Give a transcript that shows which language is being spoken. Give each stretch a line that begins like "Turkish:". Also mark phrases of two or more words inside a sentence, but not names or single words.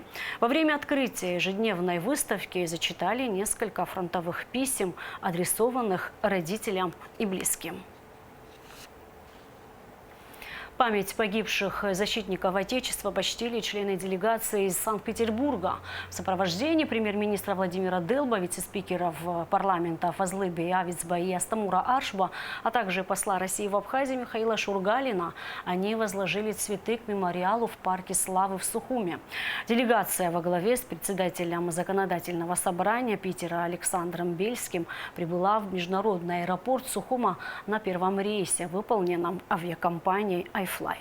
Russian: Во время открытия ежедневной выставки зачитали несколько фронтовых писем, адресованных родителям и близким. Память погибших защитников Отечества почтили члены делегации из Санкт-Петербурга. В сопровождении премьер-министра Владимира Дылба, вице-спикеров парламента Фазлыби Авицба и Астамура Аршба, а также посла России в Абхазии Михаила Шургалина, они возложили цветы к мемориалу в парке Славы в Сухуме. Делегация во главе с председателем законодательного собрания Питера Александром Бельским прибыла в международный аэропорт Сухума на первом рейсе, выполненном авиакомпанией iFly.